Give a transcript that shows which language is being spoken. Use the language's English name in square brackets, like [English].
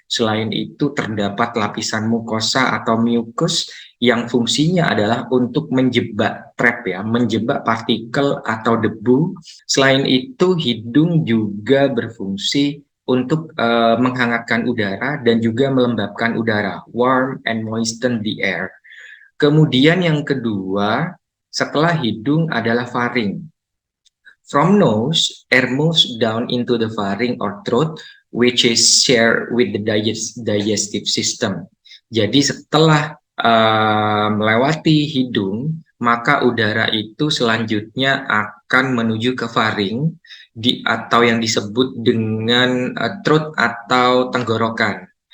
[Indonesian] Selain itu terdapat lapisan mukosa atau mucus yang fungsinya adalah untuk menjebak trap, ya, menjebak partikel atau debu. Selain itu hidung juga berfungsi untuk menghangatkan udara dan juga melembabkan udara, [English] warm and moisten the air. [Indonesian] Kemudian yang kedua, setelah hidung adalah faring. [English] From nose, air moves down into the faring or throat, which is shared with the digestive system. [Indonesian] Jadi setelah melewati hidung, maka udara itu selanjutnya akan menuju ke faring, atau yang disebut dengan throat atau tenggorokan.